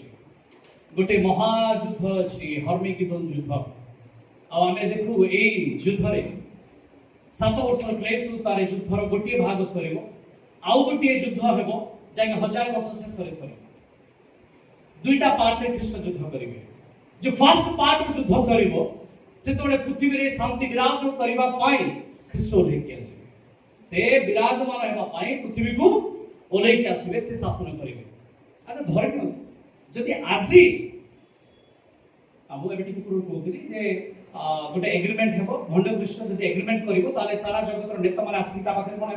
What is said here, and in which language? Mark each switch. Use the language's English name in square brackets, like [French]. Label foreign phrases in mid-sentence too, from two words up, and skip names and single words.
[Odia] ଗୋଟେ ମହାଯୁଦ୍ଧ ଅଛି, ହର୍ମିଗିଦୋନ ଯୁଦ୍ଧ। ଆଉ ଆମେ ଦେଖୁ এই ଯୁଦ୍ଧରେ 7 ବର୍ଷର କ୍ଲେଶ ତାର ଯୁଦ୍ଧର ଗୋଟିଏ ଭାଗ ସରିବ, ଆଉ ଗୋଟିଏ ଯୁଦ୍ଧ ହେବ ଯାହାକି 1000 ବର୍ଷ ଶେଷରେ ସରିବ। ଦୁଇଟା ପାର୍ଟରେ ଖ୍ରୀଷ୍ଟ ଯୁଦ୍ଧ କରିବେ। जो [English] first part [Odia] ଯୁଦ୍ଧ ସରିବ ସେତେବେଳେ ପୃଥିବୀରେ ଶାନ୍ତି ବିରାଜ କରିବା ପାଇଁ ଖ୍ରୀଷ୍ଟ ଓହ୍ଲେଇକି ଆସିବେ। ସେ ବିରାଜମାନ ହେବା ପାଇଁ ପୃଥିବୀକୁ ଓହ୍ଲେଇକି ଆସିବେ, ସେ ଶାସନ କରିବେ। ଆଚ୍ଛା ଧରି ନିଅନ୍ତୁ ଯଦି ଆଜି ମୁଁ ଏବେ ଟିକେ ପୂର୍ବରୁ କହୁଥିଲି ଯେ ଗୋଟେ ଏଗ୍ରିମେଣ୍ଟ ହେବ, ଭଣ୍ଡ ଖ୍ରୀଷ୍ଟ ଯଦି ଏଗ୍ରିମେଣ୍ଟ କରିବ ତାହେଲେ ସାରା ଜଗତର ନେତାମାନେ ଆସିକି ତା ପାଖରେ କଣ ହେବେ?